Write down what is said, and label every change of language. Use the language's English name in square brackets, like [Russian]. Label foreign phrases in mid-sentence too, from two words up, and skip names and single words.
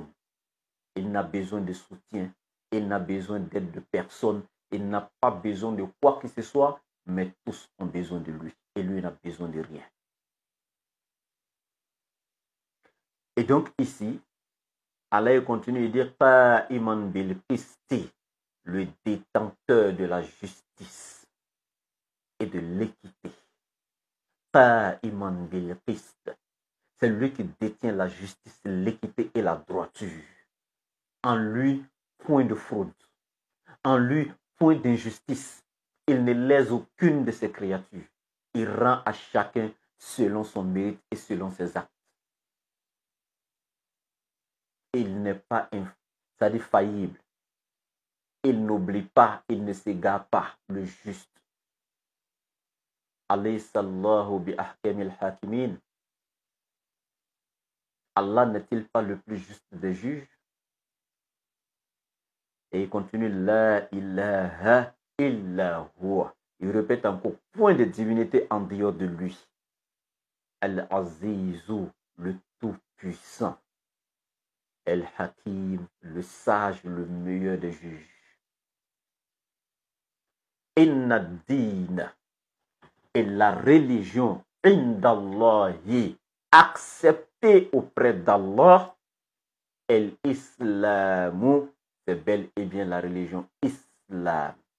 [French] Il n'a besoin de soutien, il n'a besoin d'aide de personne, il n'a pas besoin de quoi que ce soit, mais tous ont besoin de lui. Et lui n'a besoin de rien. Et donc ici, Allah continue de dire [Arabic] قائما بالقسط, [French] le détenteur de la justice et de l'équité. [Arabic] قائما بالقسط, [French] c'est lui qui détient la justice, l'équité et la droiture. En lui, point de fraude. En lui, point d'injustice. Il ne lèse aucune de ses créatures. Il rend à chacun selon son mérite et selon ses actes. Il n'est pas faillible. Il n'oublie pas, il ne s'égare pas, le juste. [Arabic] أليس الله بأحكم الحاكمين. [French] Allah n'est-il pas le plus juste des juges? Et il continue, [Arabic] لا إله إلا هو. [French] Il répète encore, point de divinité en dehors de lui. Al-Azizu, le tout-puissant. El-Hakim, le sage, le meilleur des juges. [Arabic] إن الدين, [French] et la religion, indallahi, acceptée auprès d'Allah, el-Islamu, c'est bel et bien la religion islam.